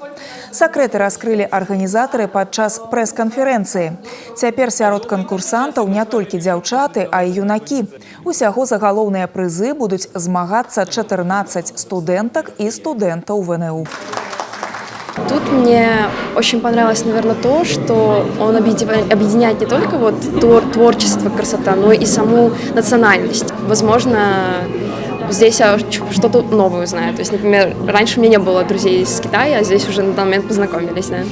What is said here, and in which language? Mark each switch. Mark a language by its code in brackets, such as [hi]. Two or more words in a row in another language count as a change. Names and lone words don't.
[be] Сакрэты раскрылі арганізатары падчас прэс-канферэнцыі. Цяпер сярод канкурсантаў не толькі дзяўчаты, а і юнакі. Усяго за галоўныя прызы будуць змагацца 14 студэнтак і студэнтаў ВНУ. [ru] Тут мне очень понравилось, наверное, то, что он объединяет не только вот творчество, красота, но и саму национальность. Возможно, здесь я что-то новое узнаю. То есть, например, раньше у меня не было друзей из Китая, а здесь уже на данный момент познакомились, да.